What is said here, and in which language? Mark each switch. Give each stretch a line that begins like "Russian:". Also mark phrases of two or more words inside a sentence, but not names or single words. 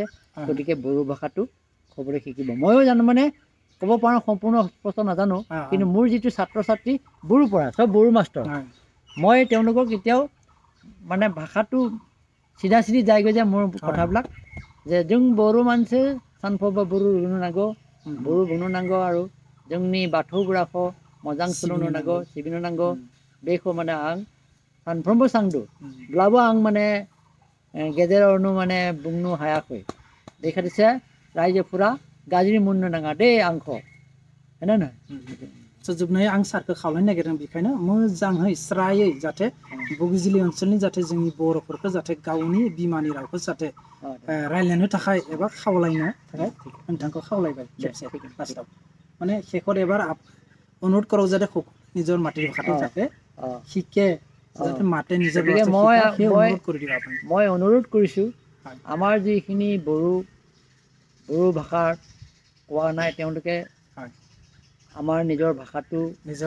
Assamese: গতিকে বড়ো ভাষাটো ক'বলৈ শিকিব। ময়ো জানো মানে ক'ব পাৰোঁ, সম্পূৰ্ণ স্পষ্ট নাজানো, কিন্তু মোৰ যিটো ছাত্ৰ ছাত্ৰী বড়ো পঢ়া চব বড়ো মাষ্টৰ, মই তেওঁলোকক এতিয়াও মানে ভাষাটো চিধা চিধি যায়গৈ যে মোৰ কথাবিলাক যে
Bodo: जों बर' मानसि सानफ्रोमबो बर' रोंनो नांगौ, बर' बुंनो नांगौ आरो जोंनि बाथौग्राखौ मोजां सोलोंनो नांगौ, सिबिनो नांगौ। बेखौ माने आं सानफ्रोमबो सांदो ब्लाबो आं माने गेजेरावनो माने बुंनो हायाखै। बेखायनोसो रायजोफोरा गाज्रि मोननो नाङा दे आंखौ, होनो ना? जोबनायाव आं सारखौ खावलायनो नागिरदों बेखायनो मोजाङै स्रायै जाहाथे बगिजिलि ओनसोलनि जाहाथे जोंनि बर'फोरखौ जाहाथे गावनि बिमानि रावखौ जाहाथे रायज्लायनो थाखाय एबा खावलायनो थाखाय नोंथांखौ खावलायबाय खेबसे लास्टआव माने शेखर
Assamese: এবাৰ অনুৰোধ কৰো যাতে নিজৰ মাতৃভাষাটো যাতে শিকে, যাতে মাতে নিজৰ মই অনুৰোধ কৰিছোঁ আমাৰ যিখিনি বড়ো ভাষাৰ কোৱা নাই তেওঁলোকে আমাৰ নিজৰ ভাষাটো, নিজৰ